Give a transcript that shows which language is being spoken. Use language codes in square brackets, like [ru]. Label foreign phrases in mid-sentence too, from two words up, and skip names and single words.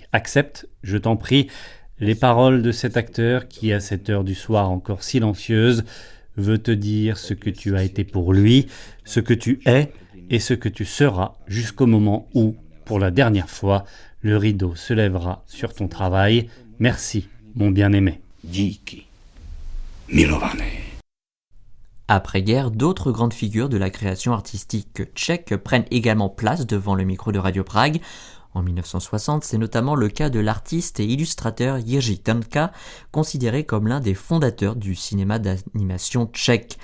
[fr] Accepte, je t'en prie, les paroles de cet acteur qui, à cette heure du soir encore silencieuse, veut te dire ce que tu as été pour lui, ce que tu es et ce que tu seras jusqu'au moment où, pour la dernière fois, le rideau se lèvera sur ton travail. Merci, mon bien-aimé. [cs] Díky, milované. [fr] Après-guerre, d'autres grandes figures de la création artistique tchèque prennent également place devant le micro de Radio Prague. En 1960, c'est notamment le cas de l'artiste et illustrateur Jiří Trnka, considéré comme l'un des fondateurs du cinéma d'animation tchèque.